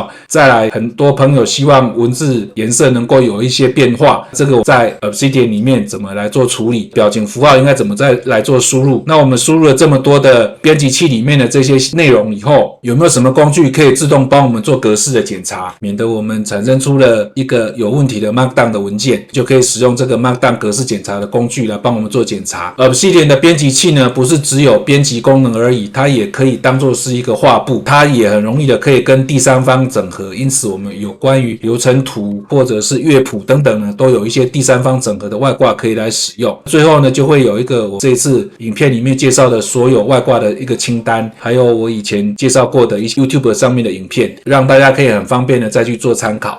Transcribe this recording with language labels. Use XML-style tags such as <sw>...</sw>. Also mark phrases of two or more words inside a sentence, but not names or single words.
<zh>再來，很多朋友希望文字顏色能夠有一些變化，這個在 Obsidian 裡面怎麼來做處理，表情符號應該怎麼再來做輸入。那我們輸入了這麼多的編輯器裡面的這些內容以後，有沒有什麼工具可以自動幫我們做格式的檢查，免得我們產生出了一個有問題的 Markdown 的文件，就可以使用這個 Markdown 格式檢查的工具來幫我們做檢查。Obsidian 的編輯器呢，不是只有編輯功能而已，它也可以當作是一個畫布，它也很容易的可以跟第三方整合，因此我們有關於流程圖或者是樂譜等等呢，都有一些第三方整合的外掛可以來使用。最後呢，就會有一個我这一次影片裡面介紹的所有外掛的一個清單，還有我以前介紹過的一些 YouTube 上面的影片，讓大家可以很方便的再去做參考。</zh>